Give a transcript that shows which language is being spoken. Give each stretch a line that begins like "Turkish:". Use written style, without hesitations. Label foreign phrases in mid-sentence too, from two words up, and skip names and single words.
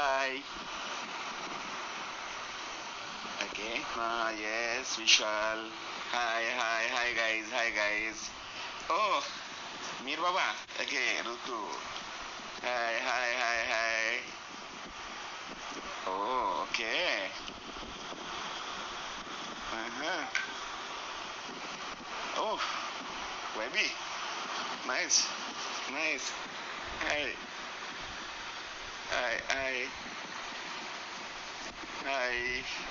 English: Hi. Okay. Yes, Vishal. Hi, guys. Hi, guys. Oh, Mir Baba. Okay, Rutu. Hi. Oh, okay. Uh-huh. Oh, baby. Nice. Nice. Hi. Hi. Hi.